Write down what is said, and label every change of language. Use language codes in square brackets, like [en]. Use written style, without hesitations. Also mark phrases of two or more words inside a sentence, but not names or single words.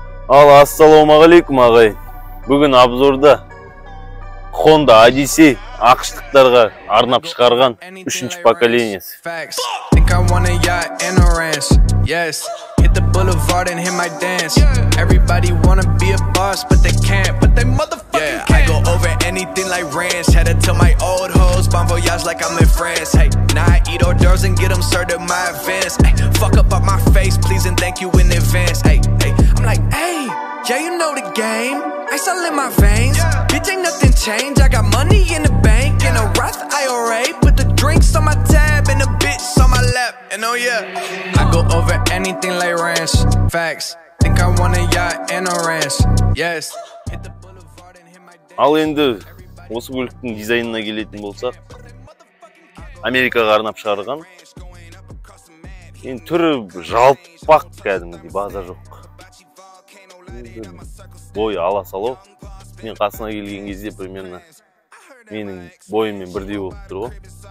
[kk] Ассалаумағалейкум ағай. Бүгін обзорда Honda Odyssey ақштықтарға арнап шығарған 3-ші поколениясы. [en] Hit the boulevard and hit my dance. Everybody wanna be a boss, but they can't. But they motherfucking can't. I go over anything like ranch. Headed to my old hoes, [fr] bon voyage [en] like I'm in France. Hey, now I eat hors d'oeuvres and get them served at my advance. Hey, fuck up on my face, please and thank you in advance. Hey, hey, I'm like, hey, yeah, you know the game. Ice all in my veins. Bitch, ain't nothing changed. I got money in the bank in a Roth IRA. Put the drinks on my tab and a bitch on my lap. And oh yeah, I go over anything like ranch. Facts. Think I want a yacht and a ranch. Yes. Hit the boulevard and hit my dance. [kk] Ал енді осы көліктің дизайнына келетін болсақ, Америкаға арнап шығарған. Енді түрі жалпақ кәдімгідей, база жоқ. Бой ала салау. Мен қасына келген кезде примерно менің бойыммен бірдей болып тұр ғой.